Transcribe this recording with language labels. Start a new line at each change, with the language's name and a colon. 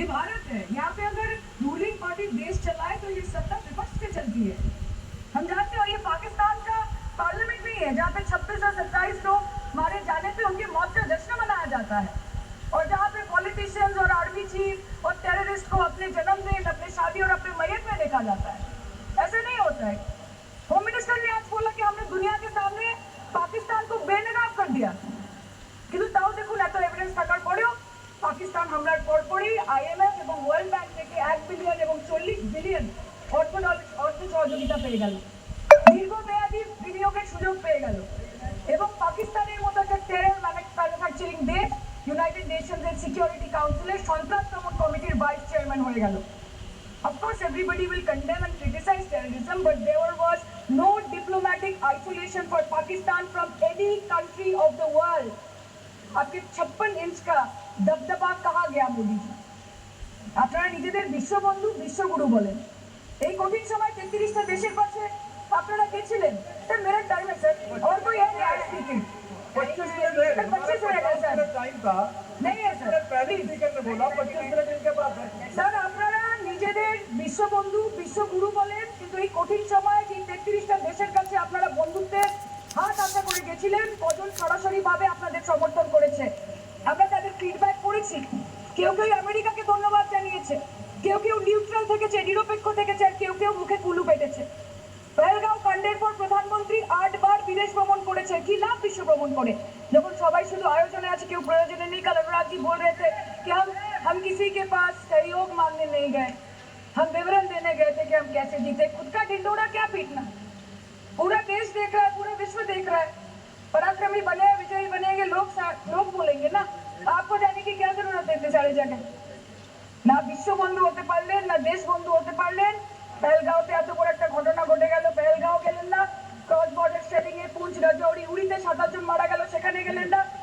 Hindi: ये भारत है, यहाँ पे अगर रूलिंग पार्टी देश चलाए तो ये सत्ता विपक्ष से चलती है, हम जानते हैं। और ये पाकिस्तान का पार्लियामेंट नहीं है जहाँ पे 26 और 27 लोग मारे जाने पे उनकी मौत का जश्न मनाया जाता है, और जहाँ पे पॉलिटिशियंस और आर्मी चीफ और टेररिस्ट को अपने जन्मदिन, अपने शादी और अपने मैयत में देखा जाता है। ऐसे नहीं होता है। होम मिनिस्टर ने आज बोला कि हमने दुनिया के सामने पाकिस्तान को बेनकाब कर दिया,
Bangla: কিন্তু তাও দেখুন এত এভিডেন্স থাকার পরেও পাকিস্তান হামলার পরপরই আইএমএফ এবং ওয়ার্ল্ড ব্যাংক থেকে 1 বিলিয়ন এবং 40 বিলিয়ন অর্থ সহযোগিতা পেয়ে গেল, দীর্ঘমেয়াদী বিনিয়োগের সুযোগ পেয়ে গেল, এবং পাকিস্তানের মতো একটা টেরর ম্যানুফ্যাকচারিং দেশ ইউনাইটেড নেশনসের সিকিউরিটি কাউন্সিলের সন্ত্রাস দমন কমিটির ভাইস চেয়ারম্যান হয়ে গেল।
English: Of course, everybody will condemn and criticize terrorism, but there was no diplomatic isolation for Pakistan from any country of the world.
Hindi: आपके 56 इंच का दबदबा कहाँ गया मोदी जी?
Bangla: আপনারা নিজেদের বিশ্ববন্ধু বিশ্বগুরু বলেন, এই কঠিন সময় 33টা দেশের পাশে আপনারা গেছিলেন।
Hindi: सर मेरा टाइम है सर, और कोई है नहीं स्पीकिंग? 25 मिनट है, 25 मिनट है सर, टाइम था नहीं है सर, पहले स्पीकर ने बोला 25 मिनट इनके पास है।
Bangla: স্যার আপনারা নিজেদের বিশ্ববন্ধু বিশ্বগুরু বলেন, কিন্তু এই কঠিন সময়ে যে 33টা দেশের কাছে আপনারা বন্ধুত্বের হাত আশা করে গেছিলেন, কজন সরাসরি ভাবে আপনাদের সমর্থন করেছে আমরা তাদের ফিডব্যাক করেছি। কেউ কেউ আমেরিকাকে ধন্যবাদ জানিয়েছে, কেউ কেউ নিউট্রাল থেকেছে, নিরপেক্ষ থেকেছে, আর কেউ কেউ মুখে কুলু পেটেছে। পহেলগাঁও কাণ্ডের পর প্রধানমন্ত্রী 8 বার বিদেশ ভ্রমণ করেছে, কি লাভ বিশ্ব ভ্রমণ করে যখন সবাই শুধু আয়োজনে আছে, কেউ প্রয়োজনে নেই।
Hindi: कल अनुराग जी बोल रहे थे कि हम किसी के पास सहयोग मांगने नहीं गए, हम विवरण देने गए थे कि हम कैसे जीते। खुद का ढिंडोरा क्या पीटना, पूरा देश देख रहा है, पूरा विश्व देख रहा है। पराक्रमी बने, विजयी बनेंगे, लोग बोलेंगे ना, आपको जाने की क्या जरूरत है इतने सारे जगह।
Bangla: না বিশ্ববন্ধু হতে পারলেন, না দেশ বন্ধু হতে পারলেন। পেহেলগাঁওতে এত বড় একটা ঘটনা ঘটে গেল, পেহেলগাঁও গেলেন না। ক্রস বর্ডার স্ট্রেডিং এ পুঞ্চ, রাজৌরি, উড়িতে 27 জন মারা গেল, সেখানে গেলেন না।